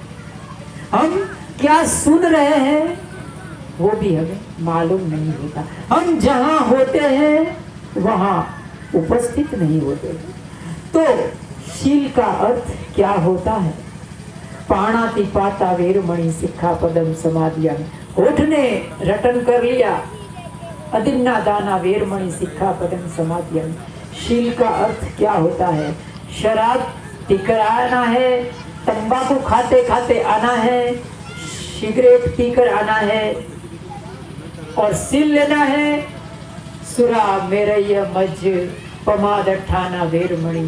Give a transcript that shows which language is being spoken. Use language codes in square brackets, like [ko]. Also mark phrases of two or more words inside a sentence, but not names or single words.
[hi] हम क्या सुन रहे हैं वो भी हमें मालूम नहीं होता। हम जहां होते हैं वहां उपस्थित नहीं होते। तो शील का अर्थ क्या होता है? [pi] पाणाति पाता वेरमणि सिक्खापदम समाधियामि। [hi] होठ ने रटन कर लिया, [pi] अदिन्ना दाना वेरमणि सिक्खापदम समाधियामि। [hi] शील का अर्थ क्या होता है? शराब पीकर आना है, तंबाकू खाते खाते आना है, सिगरेट पीकर आना है और शील लेना है [pi] सुरा मेरय मज पमाद ठाना वेरमणि।